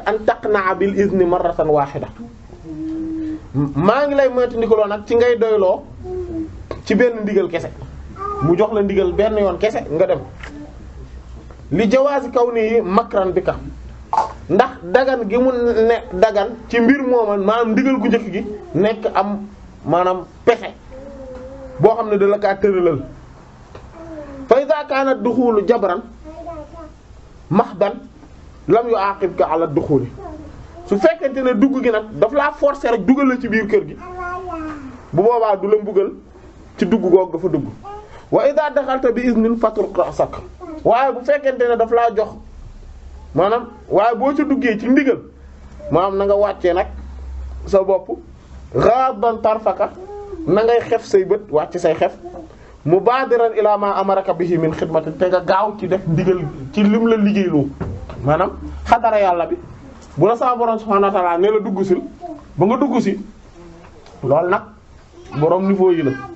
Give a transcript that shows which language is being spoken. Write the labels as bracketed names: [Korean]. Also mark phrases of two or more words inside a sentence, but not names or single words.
[Arabic] أن تقنع بالإذن مرة واحدة [Wolof] maa ngi lay moytu ndigaloo nag ci ngay doyloo ci benn ndigal kese mu jox la ndigal benn yoon kese nga dem [Arabic] لجواز كون مكرا بك [Wolof] ndax dagan gi mu ne dagan ci mbir mooma maanaam ndigal gu njëkk gi nekk am maanaam pexe boo xam ne da la kaa tëralal [Arabic] فإذا كان دخول جبرا محضا لم يعاقبك على دخول [Wolof] su fekkente ne dugg gi nag daf laa forcer rek dugal la ci biir kër gi bu boobaa du la mbugal ci dugg googu dafa dugg [Arabic] وإذا دخلت بإذن فاترك رأسك [Wolof] waaye bu fekkente ne daf laa jox maanaam waaye boo ca duggee ci ndigal maanaam na nga wàccee nag sa bopp [Arabic] غاضا طرفك [Wolof] na ngay xef say bët wàcc say xef [Arabic] مبادرا إلى ما أمرك به من خدمة [Wolof] te nga gaaw ci def ndigal ci lim la liggéeyloo maanaam xadara yàlla bi bu la sa borom [Arabic] سبحانه وتعالى [Wolof] ne la dugg sil ba nga dugg si loolu nag borom niveau yi la